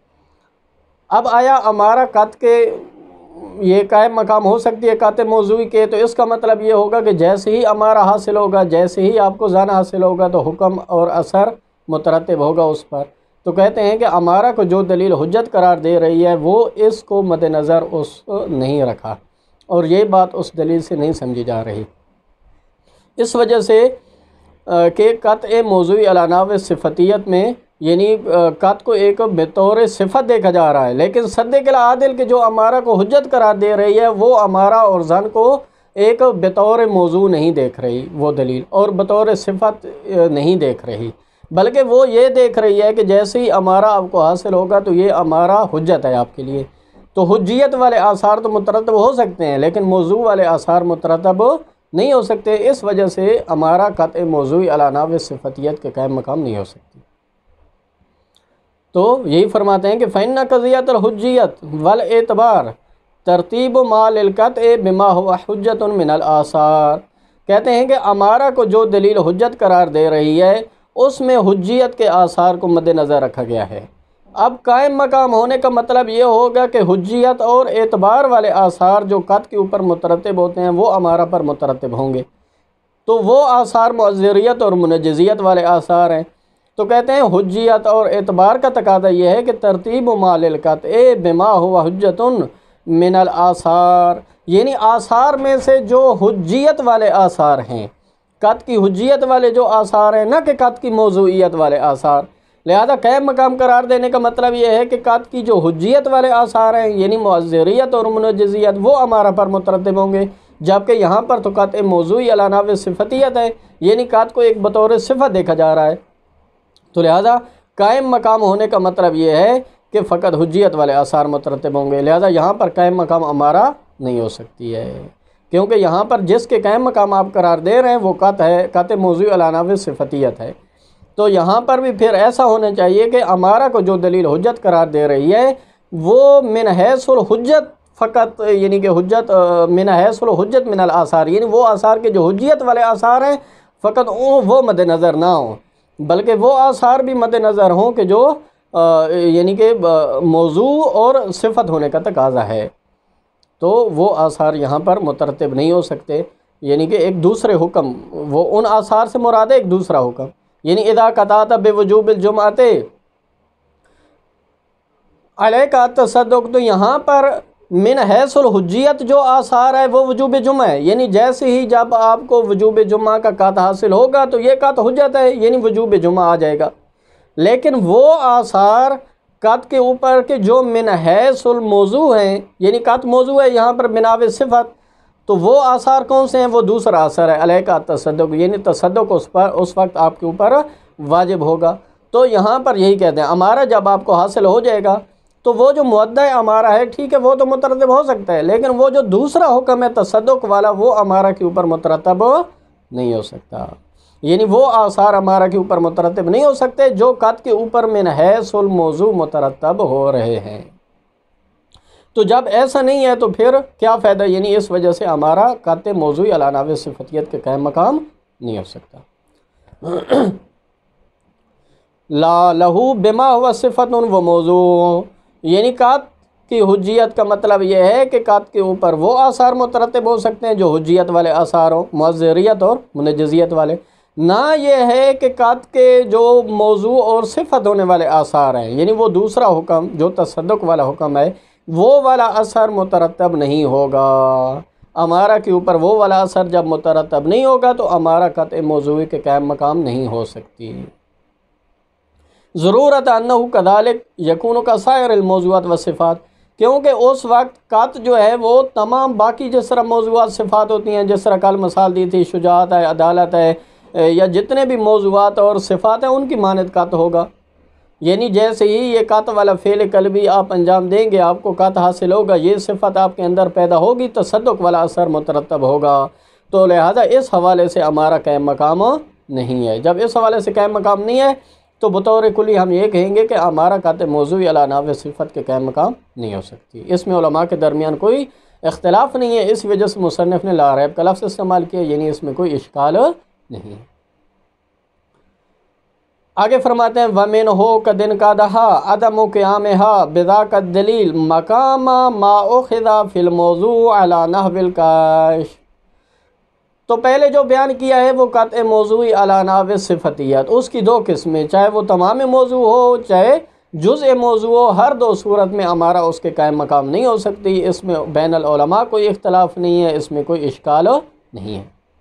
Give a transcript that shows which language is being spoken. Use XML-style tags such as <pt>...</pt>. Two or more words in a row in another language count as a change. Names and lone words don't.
<ur>اب آیا امارہ قطع کے یہ قائم مقام ہو سکتی ہے قطع موضوعی کے، تو اس کا مطلب یہ ہوگا کہ جیسے ہی امارہ حاصل ہوگا، جیسے ہی آپ کو ظن حاصل ہوگا تو حکم اور اثر مترتب ہوگا اس پر۔ تو کہتے ہیں کہ امارہ کو جو دلیل حجت قرار دے رہی ہے وہ اس کو مد نظر اس نہیں رکھا، اور یہ بات اس دلیل سے نہیں سمجھی جا رہی، اس وجہ سے کہ قطع موضوعی</ur> <ar>علی نحو صفتیت</ar> <ur>میں یعنی قطع کو ایک بطور صفت دیکھا جا رہا ہے، لیکن</ur> <ar>صدق العادل</ar> <ur>کے جو امارہ کو حجت قرار دے رہی ہے وہ امارہ اور ظن کو ایک بطور موضوع نہیں دیکھ رہی وہ دلیل، اور بطور صفت نہیں دیکھ رہی، بلکہ وہ یہ دیکھ رہی ہے کہ جیسے ہی امارہ آپ کو حاصل ہوگا تو یہ امارہ حجت ہے آپ کے لیے۔ تو حجیت والے آثار تو مترتب ہو سکتے ہیں لیکن موضوع والے آثار مترتب نہیں ہو سکتے، اس وجہ سے امارہ قطع موضوعی</ur> <ar>علی نحو صفتیت</ar> <ur>کے قائم مقام نہیں ہو سکتی۔ تو یہی فرماتے ہیں کہ</ur> <ar>فإن قضیۃ الحجیت والاعتبار ترتیب ما للقطع بما هو حجت من الآثار،</ar> <ur>کہتے ہیں کہ امارہ کو جو دلیل حجت قرار دے رہی ہے اس میں حجیت کے آثار کو مد نظر رکھا گیا ہے۔ اب قائم مقام ہونے کا مطلب یہ ہوگا کہ حجیت اور اعتبار والے آثار جو قطع کے اوپر مترتب ہوتے ہیں وہ امارہ پر مترتب ہوں گے، تو وہ آثار معذریت اور منجزیت والے آثار ہیں۔ تو کہتے ہیں حجیت اور اعتبار کا تقاضا یہ ہے کہ</ur> <ar>ترتیب ما للقطع بما هو حجت من الآثار،</ar> <ur>یعنی آثار میں سے جو حجیت والے آثار ہیں، قطع کی حجیت والے جو آثار ہیں، نہ کہ قطع کی موضوعیت والے آثار۔ لہذا قائم مقام قرار دینے کا مطلب یہ ہے کہ قطع کی جو حجیت والے آثار ہیں یعنی معذریت اور منجزیت وہ امارہ پر مترتب ہوں گے، جبکہ یہاں پر تو قطع موضوعی</ur> <ar>علی نحو صفتیت</ar> <ur>ہے، یعنی قطع کو ایک بطور صفت دیکھا جا رہا ہے۔ تو لہذا قائم مقام ہونے کا مطلب یہ ہے کہ فقط حجیت والے آثار مترتب ہوں گے، لہذا یہاں پر قائم مقام امارہ نہیں ہو سکتی ہے، کیونکہ یہاں پر جس کے قائم مقام آپ قرار دے رہے ہیں وہ قط ہے، قط موضوعی</ur> <ar>علی نحو صفتیت</ar> <ur>ہے۔ تو یہاں پر بھی پھر ایسا ہونا چاہیے کہ امارہ کو جو دلیل حجت قرار دے رہی ہے وہ</ur> <ar>من حیث الحجت</ar> <ur>فقط، یعنی کہ</ur> <ar>حجت من حیث الحجت من الاثار،</ar> <ur>یعنی وہ آثار کے جو حجیت والے آثار ہیں فقط وہ مد نظر نہ ہوں، بلکہ وہ آثار بھی مد نظر ہوں کہ جو یعنی کہ موضوع اور صفت ہونے کا تقاضا ہے، تو وہ آثار یہاں پر مترتب نہیں ہو سکتے، یعنی کہ ایک دوسرے حکم، وہ ان آثار سے مراد ہے ایک دوسرا حکم، یعنی</ur> <ar>اذا قطعت بوجوب الجمعۃ علیک التصدق،</ar> <ur>تو یہاں پر</ur> <ar>من حیث الحجیت</ar> <ur>جو آثار ہے وہ وجوب جمعہ ہے، یعنی جیسے ہی جب آپ کو وجوب جمعہ کا قط حاصل ہوگا تو یہ قط حجت ہے، یعنی وجوب جمعہ آ جائے گا۔ لیکن وہ آثار قط کے اوپر کے جو</ur> <ar>من حیث الموضوع</ar> <ur>ہیں، یعنی قط موضوع ہے یہاں پر بناء صفت، تو وہ آثار کون سے ہیں؟ وہ دوسرا اثر ہے علیہ کا تصدق، یعنی تصدق اس وقت آپ کے اوپر واجب ہوگا۔ تو یہاں پر یہی کہتے ہیں امارہ جب آپ کو حاصل ہو جائے گا تو وہ جو مدعی امارہ ہے ٹھیک ہے وہ تو مترتب ہو سکتا ہے، لیکن وہ جو دوسرا حکم ہے تصدق والا وہ امارہ کے اوپر مترتب نہیں ہو سکتا، یعنی وہ آثار امارہ کے اوپر مترتب نہیں ہو سکتے جو قط کے اوپر</ur> <ar>من حیث الموضوع</ar> <ur>مترتب ہو رہے ہیں۔ تو جب ایسا نہیں ہے تو پھر کیا فائدہ، یعنی اس وجہ سے امارہ قط موضوعی</ur> <ar>علی نحو صفتیت</ar> <ur>کے قائم مقام نہیں ہو سکتا۔</ur> <ar>لا لہو بما ہوا صفت و موضوع،</ar> <ur>یعنی قط کی حجیت کا مطلب یہ ہے کہ قط کے اوپر وہ آثار مترتب ہو سکتے ہیں جو حجیت والے آثار ہوں، معذریت اور منجزیت والے، نہ یہ ہے کہ قط کے جو موضوع اور صفت ہونے والے آثار ہیں، یعنی وہ دوسرا حکم جو تصدق والا حکم ہے وہ والا اثر مترتب نہیں ہوگا۔ امارہ کے اوپر وہ والا اثر جب مترتب نہیں ہوگا تو امارہ قط موضوعی کے قائم مقام نہیں ہو سکتی۔</ur> <ar>ضرورت انہ کذالک یکون کسائر الموضوعات والصفات،</ar> <ur>کیونکہ اس وقت قط جو ہے وہ تمام باقی جس طرح موضوعات صفات ہوتی ہیں، جس طرح کل مثال دی تھی شجاعت ہے، عدالت ہے، یا جتنے بھی موضوعات اور صفات ہیں ان کی مانند قط ہوگا، یعنی جیسے ہی یہ قط والا فعل قلبی آپ انجام دیں گے آپ کو قط حاصل ہوگا، یہ صفت آپ کے اندر پیدا ہوگی، تصدق والا اثر مترتب ہوگا، تو لہذا اس حوالے سے ہمارا قائم مقام نہیں ہے۔ جب اس حوالے سے قائم مقام نہیں ہے تو بطور کلی ہم یہ کہیں گے کہ ہمارا قط موضوعی</ur> <ar>علی نحو صفت</ar> <ur>کے قائم مقام نہیں ہو سکتی۔ اس میں علماء کے درمیان کوئی اختلاف نہیں ہے، اس وجہ سے مصنف نے</ur> <ar>لا ریب</ar> <ur>کا لفظ استعمال کیا، یعنی اس میں کوئی اشکال نہیں۔</ur> <ar>آگے فرماتے ہیں وَمِنْهُ قَدْ انْقَدَحَا عَدَمُ قِيَامِهَا بِذَاكَ الدَّلِيلِ مَقَامَ مَا أُخِذَ فِي الْمَوْضُوعِ عَلَى نَحْوِ الْكَاشِفِ،</ar> <ur>تو پہلے جو بیان کیا ہے وہ قط موضوعی</ur> <ar>علی نحو صفتیت،</ar> <ur>اس کی دو قسمیں، چاہے وہ تمام موضوع ہو چاہے جزء موضوع ہو، ہر دو صورت میں ہمارا اس کے قائم مقام نہیں ہو سکتی، اس میں</ur> <ar>بین العلماء</ar> <ur>کوئی اختلاف نہیں ہے، اس میں کوئی اشکال نہیں ہے۔</ur>